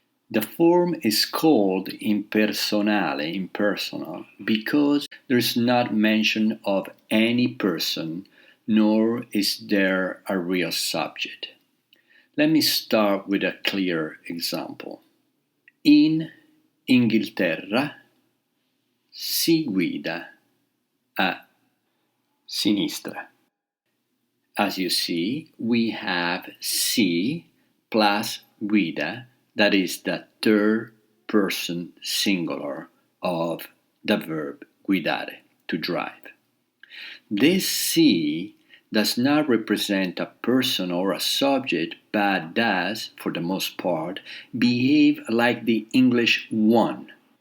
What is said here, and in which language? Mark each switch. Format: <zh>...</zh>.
<en>The form is called impersonale, impersonal, because there is not mention of any person, nor is there a real subject. Let me start with a clear example.</en> <it>In Inghilterra si guida a sinistra.</it> <en>As you see, we have si plus guida, that is the third person singular of the verb guidare, to drive. This si does not represent a person or a subject, but does, for the most part, behave like the English one.</en>